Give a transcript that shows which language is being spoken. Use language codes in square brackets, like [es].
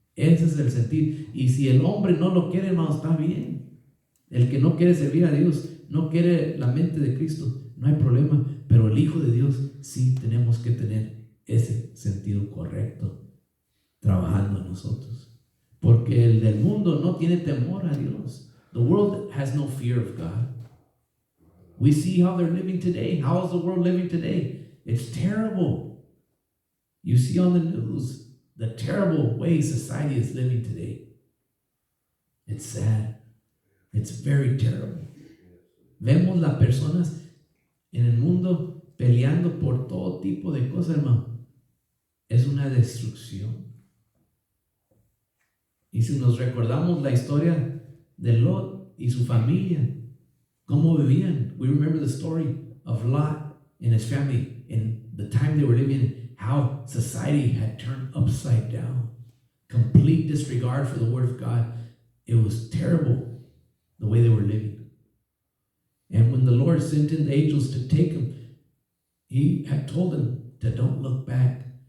[es] Ese es el sentir. Y si el hombre no lo quiere, hermano, está bien. El que no quiere servir a Dios, no quiere la mente de Cristo, no hay problema. Pero el Hijo de Dios sí tenemos que tener ese sentido correcto trabajando en nosotros. Porque el del mundo no tiene temor a Dios. [en] The world has no fear of God. We see how they're living today. How is the world living today? It's terrible. You see on the news the terrible way society is living today. It's sad. It's very terrible. [es] Vemos las personas en el mundo peleando por todo tipo de cosas, hermano. Es una destrucción. Y si nos recordamos la historia de Lot y su familia, cómo vivían. [en] We remember the story of Lot and his family in the time they were living in. How society had turned upside down. Complete disregard for the Word of God. It was terrible the way they were living. And when the Lord sent in the angels to take them, He had told them to don't look back.